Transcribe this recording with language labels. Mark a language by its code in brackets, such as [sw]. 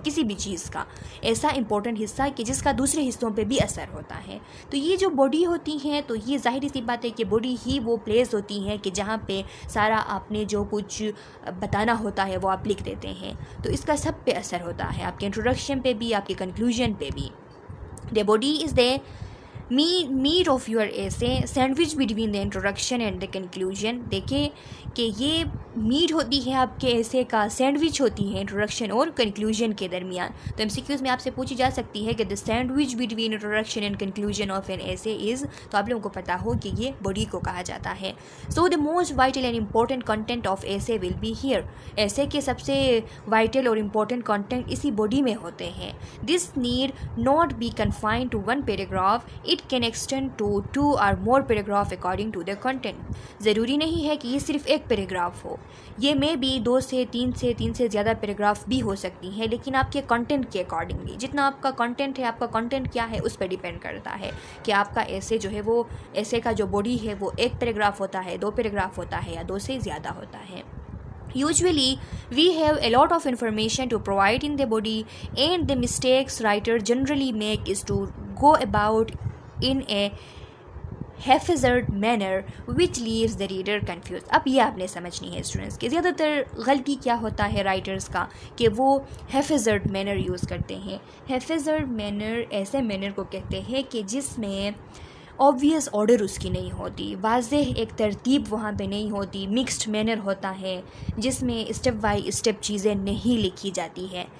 [ur] کسی بھی چیز کا ایسا امپورٹنٹ حصہ کہ جس کا دوسرے حصوں پہ بھی اثر ہوتا ہے. تو یہ جو باڈی ہوتی ہیں تو یہ ظاہری سی بات ہے کہ باڈی ہی وہ پلیس ہوتی ہیں کہ جہاں پہ سارا آپ نے جو کچھ بتانا ہوتا ہے وہ آپ لکھ دیتے ہیں. تو اس کا سب پہ اثر ہوتا ہے، آپ کے انٹروڈکشن پہ بھی، آپ کے کنکلوژن پہ بھی. [en] The body is the meat of your essay, sandwich between the introduction and the conclusion. [ur] دیکھیں کہ یہ میٹ ہوتی ہے آپ کے ایسے کا، سینڈوچ ہوتی ہے انٹروڈکشن اور کنکلوژن کے درمیان. تو ایم سی کیوز میں آپ سے پوچھی جا سکتی ہے کہ [en] the sandwich between introduction and conclusion of an essay is، [ur] تو آپ لوگوں کو پتا ہو کہ یہ باڈی کو کہا جاتا ہے. [en] So the most vital and important content of essay will be here. [ur] ایسے کے سب سے وائٹل اور امپورٹنٹ کنٹینٹ اسی باڈی میں ہوتے ہیں. [en] This need not be confined to one paragraph. It can extend to 2 or more paragraph according to the content. [ur] ضروری نہیں ہے کہ یہ صرف ایک پیراگراف ہو، یہ میں بھی 2 سے 3 سے زیادہ پیراگراف بھی ہو سکتی ہیں، لیکن آپ کے کنٹینٹ کے اکارڈنگلی. جتنا آپ کا کنٹینٹ ہے، آپ کا کنٹینٹ کیا ہے اس پہ ڈیپینڈ کرتا ہے کہ آپ کا ایسے جو ہے وہ ایسے کا جو باڈی ہے وہ 1 پیراگراف ہوتا ہے، 2 پیراگراف ہوتا ہے یا 2 سے زیادہ ہوتا ہے. [en] Usually we have a lot of information to provide in the body, and the mistakes writers generally make is to go about in a haphazard manner which leaves the reader confused. [ur] اب یہ آپ نے سمجھنی ہے students کہ زیادہ تر غلطی کیا ہوتا ہے رائٹرز کا کہ وہ haphazard manner یوز کرتے ہیں. haphazard manner ایسے مینر کو کہتے ہیں کہ جس میں [en] obvious order [ur] اس کی نہیں ہوتی, واضح ایک ترتیب وہاں پہ نہیں ہوتی, مکسڈ مینر ہوتا ہے جس میں اسٹیپ بائی اسٹیپ چیزیں نہیں لکھی جاتی ہے.